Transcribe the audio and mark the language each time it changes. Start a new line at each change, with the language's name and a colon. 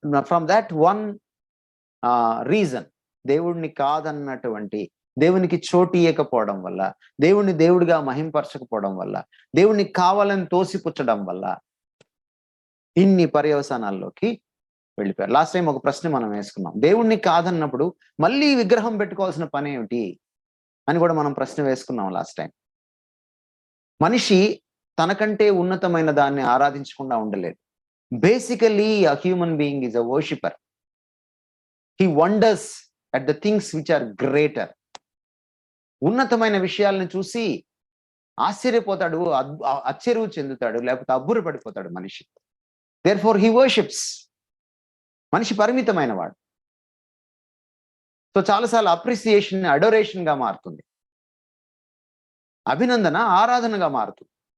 English: from that one reason,
Telugu: దేవుడిని కాదన్నటువంటి, దేవునికి చోటు ఇయ్యకపోవడం వల్ల, దేవుణ్ణి దేవుడిగా మహింపరచకపోవడం వల్ల, దేవుణ్ణి కావాలని తోసిపుచ్చడం వల్ల ఇన్ని పర్యవసానాల్లోకి వెళ్ళిపోయారు. లాస్ట్ టైం ఒక ప్రశ్న మనం వేసుకున్నాం, దేవుణ్ణి కాదన్నప్పుడు మళ్ళీ విగ్రహం పెట్టుకోవాల్సిన పని ఏమిటి అని కూడా మనం ప్రశ్న వేసుకున్నాం లాస్ట్ టైం. మనిషి తనకంటే ఉన్నతమైన దాన్ని ఆరాధించకుండా ఉండలేదు.
English: Basically a human being is a worshipper. He wonders at the things which are greater.
Telugu: ఉన్నతమైన విషయాలను చూసి ఆశ్చర్యపోతాడు, ఆశ్చర్యం చెందుతాడు, లేకపోతే అబ్బురు పడిపోతాడు మనిషి.
English: Therefore he worships.
Telugu: మనిషి పరిమితమైన వాడు. సో చాలాసార్లు అప్రిసియేషన్ అడోరేషన్ గా మారుతుంది, అభినందన ఆరాధనగా మారుతుంది.